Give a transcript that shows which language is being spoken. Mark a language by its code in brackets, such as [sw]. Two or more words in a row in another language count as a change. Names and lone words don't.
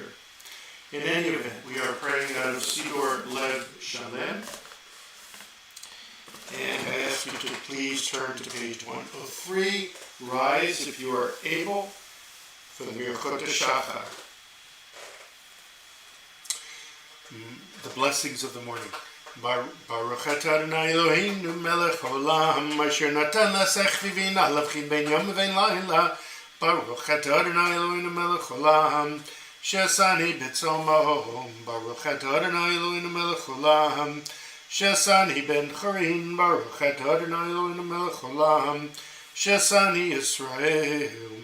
[en] In any event, we are praying out of Sidor Lev Shalem, and I ask you to please turn to page 103. Rise if you are able for the [he] ברכות שחר. [en] The blessings of the morning. [he] ברוך אתה ה' אלוהינו מלך העולם אשר נתן לשכוי בינה להבחין בין יום ובין לילה. ברוך אתה ה' אלוהינו מלך העולם שעשני בצלמו. ברוך אתה ה' אלוהינו מלך העולם שעשני בן חורין. ברוך אתה ה' אלוהינו מלך העולם שעשני ישראל.